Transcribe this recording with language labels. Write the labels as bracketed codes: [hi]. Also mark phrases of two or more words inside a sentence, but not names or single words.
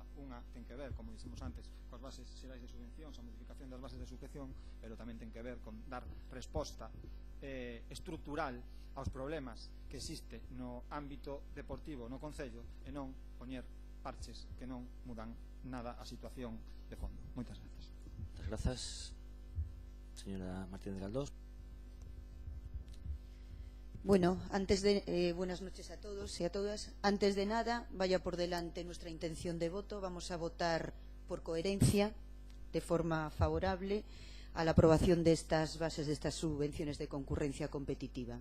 [gl] Unha ten que ver, como dixemos antes, coas bases xerais de subvencións, a modificación das bases de subvención, pero tamén ten que ver con dar resposta estrutural aos problemas que existe no ámbito deportivo no Concello e non poñer parches que non mudan nada a situación de fondo. Moitas gracias. Moitas grazas. Señora Martínez Galdós. [es] Bueno, buenas noches a todos y a todas. Antes de nada, vaya por delante nuestra intención de voto. Vamos a votar por coherencia, de forma favorable, a la aprobación de estas bases, de estas subvenciones de concurrencia competitiva.